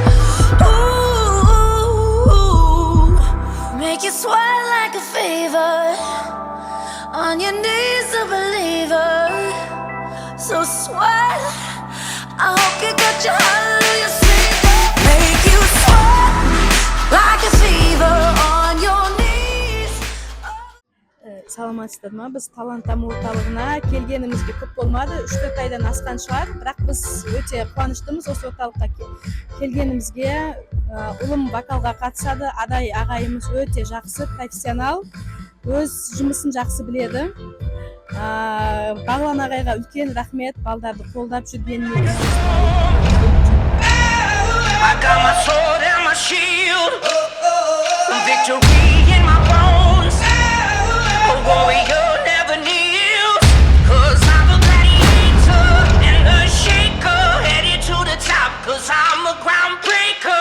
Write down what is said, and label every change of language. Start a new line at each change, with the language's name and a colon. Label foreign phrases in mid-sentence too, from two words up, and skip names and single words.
English: Ooh, make you sweat like a fever, on your knees a believer. So sweat, I hope you got your hallelujah sing. Make you sweat like a fever on your knees.
Kazakh: Саламатсыздар ма? Біз талант даму орталығына келгенімізге көп болмады, 3-4 айдан асқан шығар, бірақ біз өте қуаныштымыз осы орталыққа келгенімізге. Ұлым вокалға қатысады, Адай ағайымыз өте жақсы, профессионал, өз жұмысын жақсы біледі. Бағлан ағайға үлкен рахмет, балдарды қолдап жүргеніне.
English: I got my sword and my shield, victory in my bones. A warrior never kneels, 'cause I'm a gladiator and a shaker, headed to the top, 'cause I'm a groundbreaker.